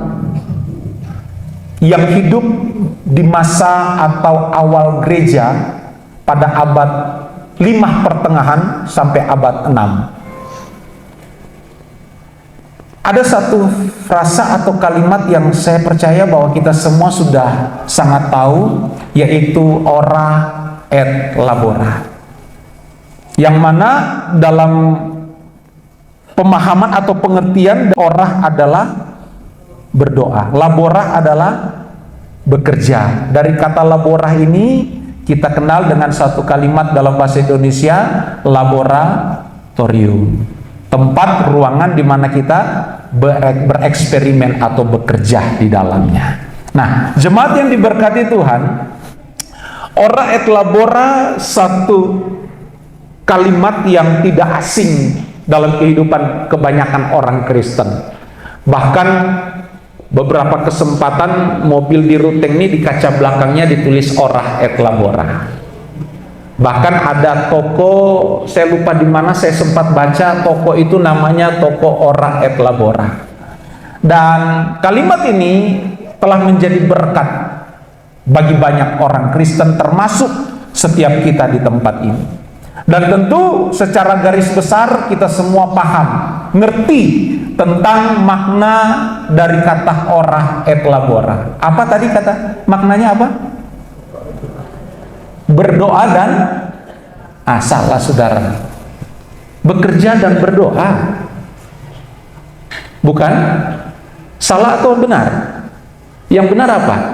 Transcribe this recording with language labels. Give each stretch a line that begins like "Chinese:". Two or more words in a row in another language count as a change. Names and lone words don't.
Indonesian: yang hidup di masa atau awal gereja pada abad 5 pertengahan sampai abad 6. Ada satu frasa atau kalimat yang saya percaya bahwa kita semua sudah sangat tahu, yaitu
Latin: ora et labora.
Indonesian: Yang mana dalam pemahaman atau pengertian, ora adalah berdoa, labora adalah bekerja. Dari kata labora ini kita kenal dengan satu kalimat dalam bahasa Indonesia, laboratorium. Tempat ruangan di mana kita bereksperimen atau bekerja di dalamnya. Nah, jemaat yang diberkati Tuhan,
Latin: ora et labora
Indonesian: satu kalimat yang tidak asing dalam kehidupan kebanyakan orang Kristen. Bahkan beberapa kesempatan mobil di ruteng ini di kaca belakangnya ditulis
Latin: ora et labora.
Indonesian: Bahkan ada toko, saya lupa di mana, saya sempat baca toko itu namanya toko ora et labora. Dan kalimat ini telah menjadi berkat bagi banyak orang Kristen, termasuk setiap kita di tempat ini. Dan tentu secara garis besar kita semua paham, ngerti tentang makna dari kata
Latin: ora et labora.
Indonesian: Apa tadi kata maknanya apa? Berdoa dan salah saudara. Bekerja dan berdoa. Bukan? Salah atau benar? Yang benar apa?